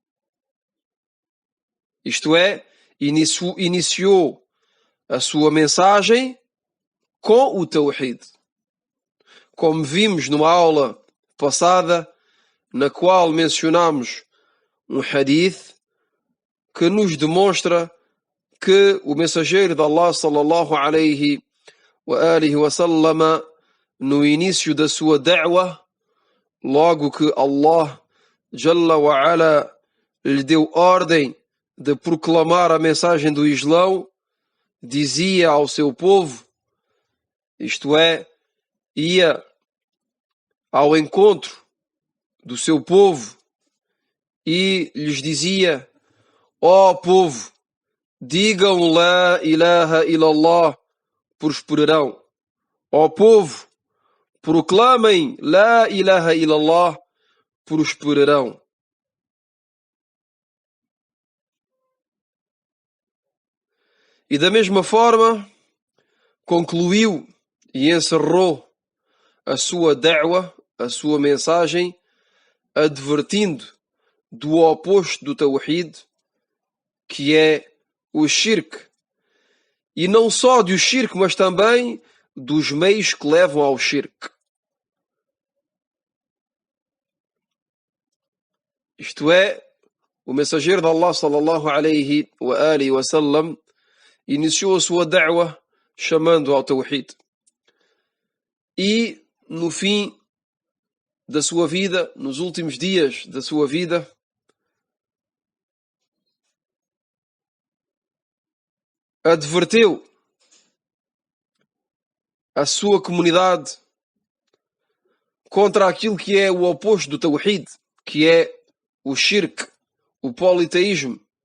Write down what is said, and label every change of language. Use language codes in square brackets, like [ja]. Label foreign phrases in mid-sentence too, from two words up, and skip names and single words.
[pt] Isto é, iniciou a sua mensagem com o Tawhid. Como vimos numa aula passada, na qual mencionamos um hadith que nos demonstra que o mensageiro de Allah, [ar] صلى الله عليه وآله وسلم, [pt] no início da sua da'wa, logo que Allah [ar] جل وعلا [pt] lhe deu ordem de proclamar a mensagem do Islão, dizia ao seu povo, isto é, ia ao encontro do seu povo e lhes dizia: ó povo, digam [ar] لا إله إلا الله, [pt] prosperarão. Ó povo, proclamem [ar] لا إله إلا الله, [pt] prosperarão. E da mesma forma, concluiu e encerrou a sua da'wa, a sua mensagem, advertindo do oposto do Tawhid, que é o Shirk. E não só do Shirk, mas também dos meios que levam ao Shirk. Isto é, o mensageiro de Allah [ar] صلى الله عليه وآله وسلم [pt] iniciou a sua da'wa chamando ao Tawhid. E no fim da sua vida, nos últimos dias da sua vida, adverteu a sua comunidade contra aquilo que é o oposto do Tawhid, que é o Shirk, o politeísmo.